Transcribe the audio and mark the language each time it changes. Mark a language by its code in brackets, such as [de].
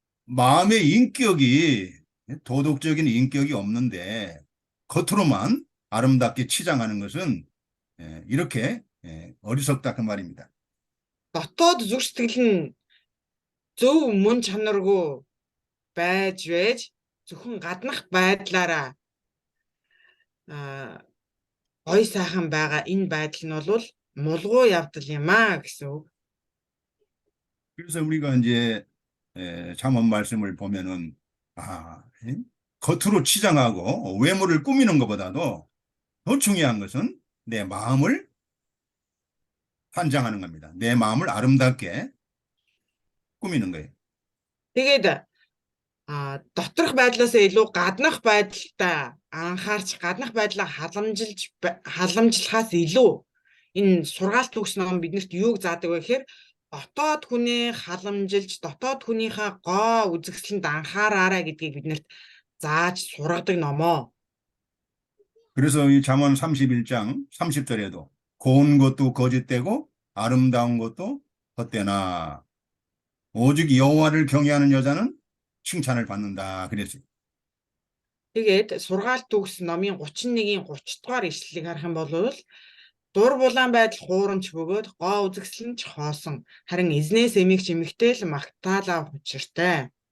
[ko] 마음의 인격이 도덕적인 인격이 없는데 겉으로만 아름답게 치장하는 것은 이렇게 어리석다 그 말입니다. [mn] дотоод зүрх сэтгэл нь зөв мөн чанаргүй байж зөвхөн гаднах байдлаараа гоё сайхан байгаа энэ байдал нь бол мулгуу явдал юм аа гэсэн үг. [ko] 그래서 우리가 이제 잠언 말씀을 보면은 겉으로 치장하고 외모를 꾸미는 것보다도 더 중요한 것은 내 마음을 환장하는 겁니다. 내 마음을 아름답게 꾸미는 거예요. [mn] Тэгээд доторх байдлаасаа илүү гаднах байдалтай анхаарч гаднах байдлаа халамжлахаас илүү энэ сургаалт төгс ном биднэрт юуг заадаг вэ гэхээр дотоод хүнээ халамжилж дотоод хүнийхээ гоо үзэгсэлэнд анхаараарай гэдгийг биднэрт зааж сургадаг номоо. [ko] 그래서 이 잠언 31장 30절에도 고운 것도 거짓되고 아름다운 것도 헛되나 오직 여호와를 경외하는 여자는 칭찬을 받는다 그랬어요. [mn] Тэгээд сургаалт төгс номын 31-ийн 30 дугаар ишлэлийг харах юм бол дур булаан байдал хуурамч бөгөөд гоо үзэгсэл нь ч хоосон харин эзнээс эмээгч эмэгтэй л магтаалаа учиртай.